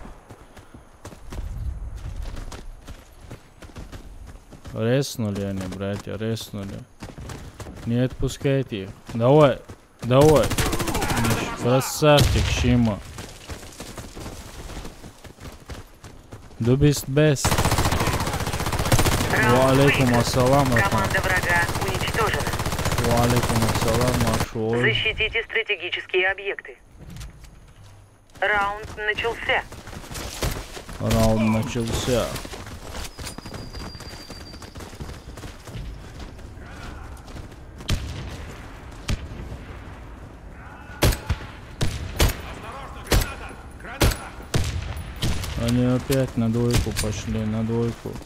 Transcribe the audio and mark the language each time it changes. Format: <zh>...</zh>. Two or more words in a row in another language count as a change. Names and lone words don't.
<ru>Реснули они, братья, реснули. Не отпускайте их. Давай. Красавчик, Шима.</ru> <de>Du bist best.</de> <ar>وعليكم السلام.</ar> <ru>Команда врага уничтожена.</ru> <ar>وعليكم السلام, машой.</ar> <ru>Защитите стратегические объекты. Раунд начался. Раунд начался. Они опять на двойку пошли, на двойку.</ru>